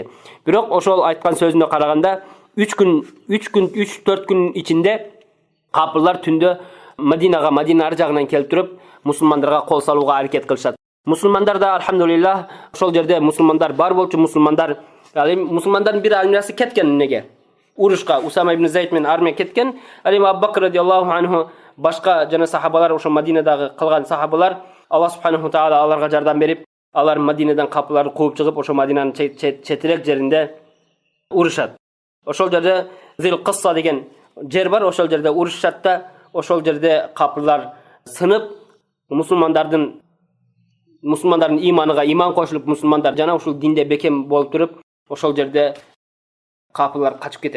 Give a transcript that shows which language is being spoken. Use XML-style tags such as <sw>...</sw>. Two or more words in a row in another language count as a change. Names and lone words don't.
<ky>Бирок ошол айткан сөзүнө караганда 3-4 күн ичинде капылар түндө Мадина ар жагынан келип туруп мусулмандарга кол салууга аракет кылышат. Мусулмандар да алхамдулиллах ошол жерде мусулмандар бар болчу, мусулмандардын бир армиясы кеткен эмнеге? Урушка Усама ибн Зайд менен армия кеткен. Абу Бакр</ky> <ar>رضي الله عنه</ar> <ky>башка жана сахабалар, ошо Мадинадагы калган сахабалар</ky> <ar>الله سبحانه تعالى</ar> <ky>аларга жардам берип, алар Мадинадан капыларды кууп чыгып, ошо Мадинанын четирек жеринде урушат. Ошол жерде Зил Кысса деген жер бар, ошол жерде урушат да, ошол жерде капылар сынып, мусулмандардын иманыга иман кошулуп, мусулмандар жана ушул динде бекем болуп туруп, ошол жерде капылар качып кетет.</ky>